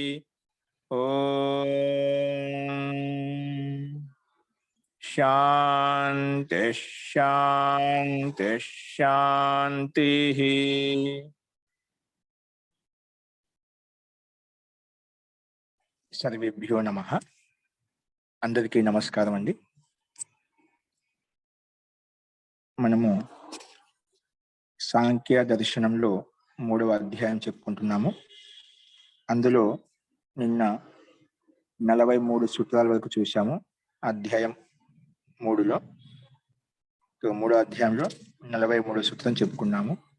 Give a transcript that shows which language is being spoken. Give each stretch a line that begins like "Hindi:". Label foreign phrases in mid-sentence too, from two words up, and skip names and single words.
Sanskrit: ओम शांति शांति शांति। सर्वेभ्यो नमः।
Telugu: అందరికీ నమస్కారం అండి। మనము సాంఖ్య దర్శనంలో 3వ అధ్యాయం చెప్పుకుంటున్నాము. అందులో నిన్న 43 సూత్రాల వరకు చూశాము. అధ్యాయం 3లో 3వ అధ్యాయంలో 43వ సూత్రం చెప్పుకున్నాము.